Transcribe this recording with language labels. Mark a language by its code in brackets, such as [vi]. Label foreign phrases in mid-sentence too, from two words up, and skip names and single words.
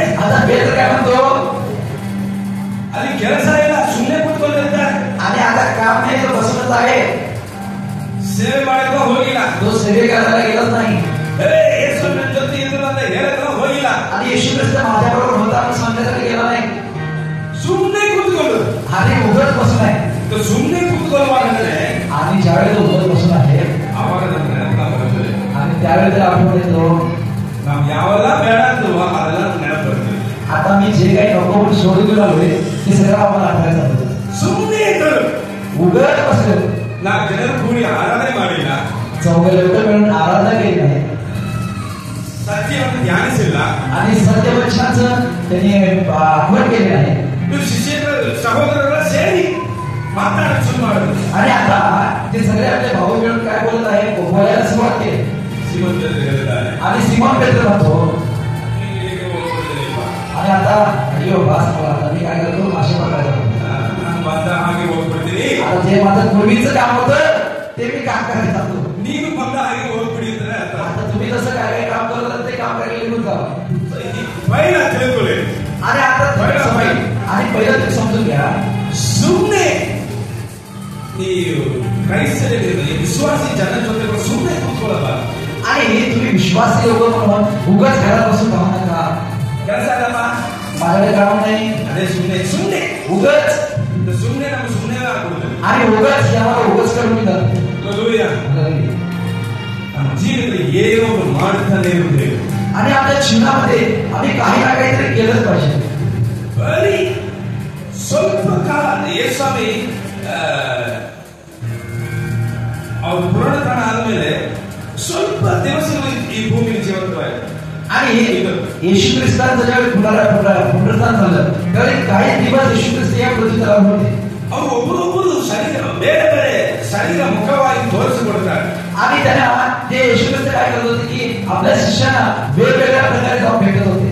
[mr] आता पेत्र काय म्हणतो, [kn] ಅಲ್ಲಿ ಕೆಲಸ ಇಲ್ಲ, ಸುಮ್ಮನೆ ಕೂತ್ಕೊಂಡಿರ್ತಾರೆ. [mr] आणि आता काम नाही, तो बसूनच आहे. [kn] ಸೇವೆ ಮಾಡಕ್ಕೆ ಹೋಗಿಲ್ಲ, [mr] तो सेवे करायला गेलाच नाही. [kn] ಯೇಸು ನನ್ನ ಜೊತೆ ಇದ್ರು ಅಂತ ಹೇಳಕ್ಕೆ ಹೋಗಿಲ್ಲ. [mr] आणि येशू ख्रिस्त माझ्या बरोबर होता आणि सांगण्यासाठी गेला नाही. [kn] ಸುಮ್ಮನೆ ಕೂತ್ಕೊಂಡು [mr] आणि उघड बसून आहे. [kn] ಸುಮ್ಮನೆ ಕೂತ್ಕೊಳ್ಳುವಾಗಂದ್ರೆ [mr] आणि ज्यावेळी तो उघड बसून आहे [kn] ಆವಾಗ ನಮ್ಗೆ ನೆನಪು ಬರ್ತದೆ. [mr] आणि त्यावेळी जर आपण येतो, [kn] ನಾವು ಯಾವೆಲ್ಲ ಬೇಡ ಅಂದ್ರೂ ಅದೆಲ್ಲ ನೆನಪು ಬರ್ತದೆ. [mr] आता मी जे काही नको म्हणून सोडून गेलो आहे ते सगळं आम्हाला आठवायचं आहे. [kn] ಸುಮ್ಮನೆ ಇದ್ರು, [mr] उघड बसलो, [kn] ನಾಲ್ಕು ಜನರು ಕೂಡಿ ಆರಾಧನೆ ಮಾಡಿಲ್ಲ, [mr] चौघ लोक मिळून आराधना केली नाही, [kn] ಸತ್ಯವನ್ನು ಧ್ಯಾನಿಸಿಲ್ಲ, [mr] आणि सत्यवचनाचं त्यांनी आठवण केली नाही. [kn] ಇವ್ರು ಶಿಷ್ಯರು ಸಹೋದರರೆಲ್ಲ ಸೇರಿ ಮಾತಾಡಕ್ಕೆ ಶುರು ಮಾಡಿದ್ರು. [mr] आणि आता ते सगळे आपले भाऊ मिळून काय बोलत आहे, बोलायला सुरुवात केली. [kn] ಸೀಮೋನ್ ಪೇತ್ರ ಹೇಳ್ತಾರೆ, [mr] आणि सिमोन पेत्र म्हणतो, [kn] ನೀನು ಹೇಗೆ ಹೋಗ್ಬಿಡ್ತೀರಪ್ಪ? [mr] आणि आता अय्यो बास मला, आता मी काय करतो, मासे पकडायला जातो. [kn] ನಾನು ಬಂದ ಹಾಗೆ ಹೋಗ್ಬಿಡ್ತೀನಿ, [mr] आता जे माझं पूर्वीचं काम होतं ते मी काम करायला जातो. [kn] ನೀನು ಬಂದ ಹಾಗೆ ಹೋಗ್ಬಿಡಿ ಅಂದ್ರೆ ಅರ್ಥ. [mr] आता तुम्ही जसं काय काय काम करत ते काम करायला निघून जावा. [kn] ಪೈಲ ತಿಳ್ಕೊಳ್ಳಿ. [mr] आणि आता आणि पहिलं तुम्ही समजून घ्या, [kn] ಸುಮ್ಮನೆ ನೀವು ಕ್ರೈಸ್ತರಿಗೆ ವಿಶ್ವಾಸಿ ಜನ ಜೊತೆ ಸುಮ್ಮನೆ ಕೂತ್ಕೊಳ್ಳಬಾರದು. [mr] आणि तुम्ही विश्वासी लोक म्हणून उगाच घरात बसून राहू नका. [kn] ಕೆಲಸ ಆಗಲ್ಲ, [mr] माझ्याकडे काम नाही, [kn] ಅದೇ ಸುಮ್ಮನೆ [mr] उगाच [kn] ಸುಮ್ಮನೆ ನಮ್ಗೆ ಸುಮ್ಮನೆ ಆಗ್ಬಿಡುತ್ತೆ. [mr] आणि उगाच याला उगाच करून मिळतात. [kn] ನಮ್ಮ ಜೀವನದಲ್ಲಿ ಏನೋ ಒಂದು ಮಾಡ್ತಾನೆ ಇರುತ್ತೇವೆ. [mr] आणि आपल्या जीवनामध्ये आम्ही काही ना काहीतरी केलंच पाहिजे. [kn] ಬರೀ ಸ್ವಲ್ಪ ಕಾಲ ಯೇಸುಸ್ವಾಮಿ ಅವ್ರ ಪುರಾಣತನ ಆದ್ಮೇಲೆ ಸ್ವಲ್ಪ ದಿವಸಗಳು ಈ ಭೂಮಿಗೆ ಜೀವಂತವಾಯಿತು. [mr] आणि येशू ख्रिस्तांचं ज्यावेळी पुनरुत्थान झालं त्यावेळी काही दिवस येशू ख्रिस्त या पृथ्वीतलावर होते. [kn] ಅವರು ಒಬ್ಬರೊಬ್ಬರು ಶರೀರ ಬೇರೆ ಬೇರೆ ಶರೀರ ಮುಖವಾಗಿ ತೋರಿಸಿಕೊಡ್ತಾರೆ. [mr] आणि त्यांना ते येशू ख्रिस्त काय करत होते की आपल्या शिष्यांना वेगवेगळ्या प्रकारे जाऊन भेटत होते.